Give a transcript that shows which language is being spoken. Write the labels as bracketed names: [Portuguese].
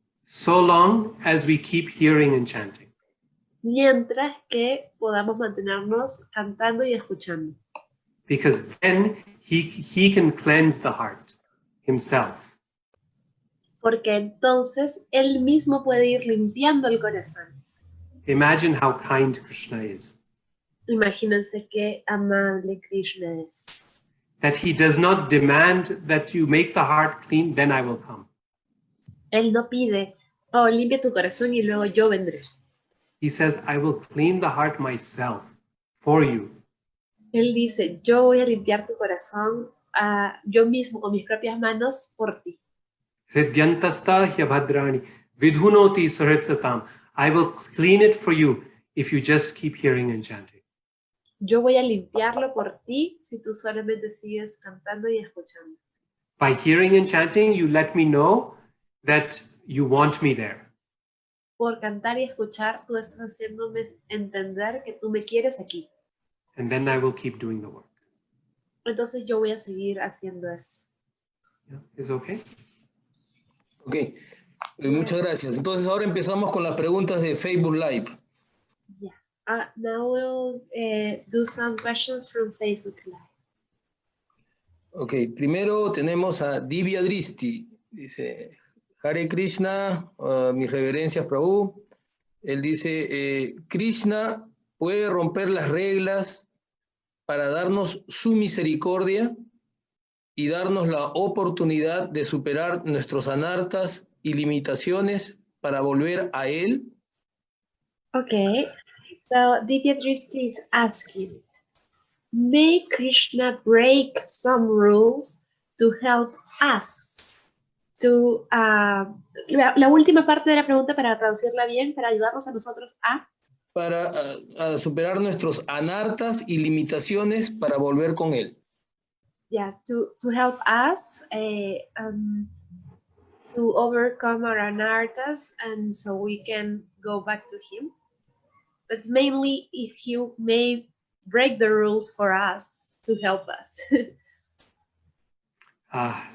[English] So long as we keep hearing and chanting. [Spanish] Mientras que podamos mantenernos cantando y escuchando. [English] Because then he can cleanse the heart himself. [Spanish] Porque entonces él mismo puede ir limpiando el corazón. [English] Imagine how kind Krishna is. [Spanish] Imagínense qué amable Krishna es. [English] that he does not demand that you make the heart clean, then I will come. [Spanish] Él no pide, oh, limpia tu corazón y luego yo vendré. [English] He says, I will clean the heart myself for you. [Spanish] Él dice, yo voy a limpiar tu corazón yo mismo con mis propias manos por ti. [Sanskrit] Hridyantasta hyabhadrani vidhunoti suhritsatam. [English] I will clean it for you if you just keep hearing and chanting. [Spanish] Yo voy a limpiarlo por ti si tú solamente sigues cantando y escuchando. [English] By hearing and chanting, you let me know that you want me there. [Spanish] Por cantar y escuchar, tú estás haciéndome entender que tú me quieres aquí. [English] And then I will keep doing the work. [Spanish] Entonces yo voy a seguir haciendo eso. [English] Yeah, is okay? [Spanish] Ok, muchas gracias. Entonces ahora empezamos con las preguntas de Facebook Live. [English] Yeah. Now we'll do some questions from Facebook Live. [Spanish] Ok, primero tenemos a Divya Dristi. Dice, Hare Krishna, mis reverencias, Prabhu. Él dice, Krishna puede romper las reglas para darnos su misericordia y darnos la oportunidad de superar nuestros anartas y limitaciones para volver a él. [English] Okay, so Divya Dristi is asking, may Krishna break some rules to help us to... [Spanish] la última parte de la pregunta, para traducirla bien, para ayudarnos a nosotros para superar nuestros anartas y limitaciones para volver con él. [English] Yes, to help us to overcome our anartas, and so we can go back to him. But mainly, if he may break the rules for us to help us.